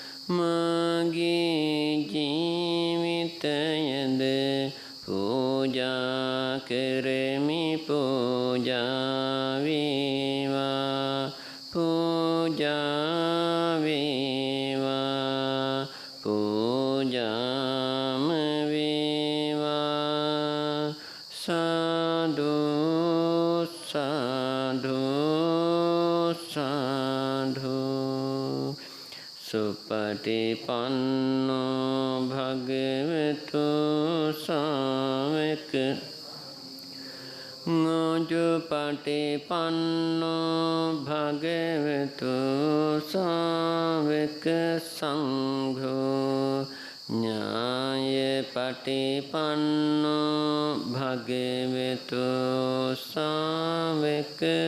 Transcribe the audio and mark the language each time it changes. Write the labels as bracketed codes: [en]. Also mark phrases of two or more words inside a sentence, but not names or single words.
[si] මාගේ ජීවිතයද පූජා කරමි පූජා වේවා පූජා වේවා පූජාම වේවා. [pi] සාදු සාදු සාදු. සුපටිපන්නෝ භගවතු සාවක පටිපන්නෝ භගවතු සාවක සංඝෝ ඥාය පටිපන්නෝ භගවතු සාවක